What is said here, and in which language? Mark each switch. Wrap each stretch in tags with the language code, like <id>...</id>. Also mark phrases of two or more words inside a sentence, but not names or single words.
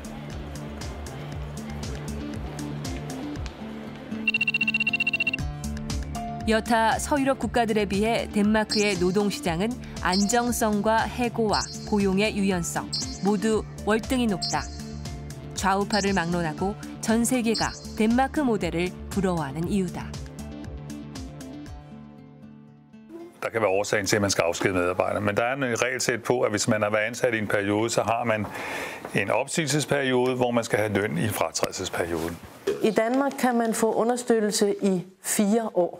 <ko>여타 서유럽 국가들에 비해 덴마크의 노동시장은 안정성과 해고와 고용의 유연성 모두 월등히 높다. 좌우파를 막론하고 전 세계가 덴마크 모델을 부러워하는 이유다.</ko> <da>Der kan være årsagen til, at man skal afskedige medarbejdere. Men der er en regelsæt på, at hvis man har været ansat i en periode, så har man en opsigelsesperiode, hvor man skal have løn i fratrædelsesperioden. I Danmark kan man få understøttelse i 4 år.</da>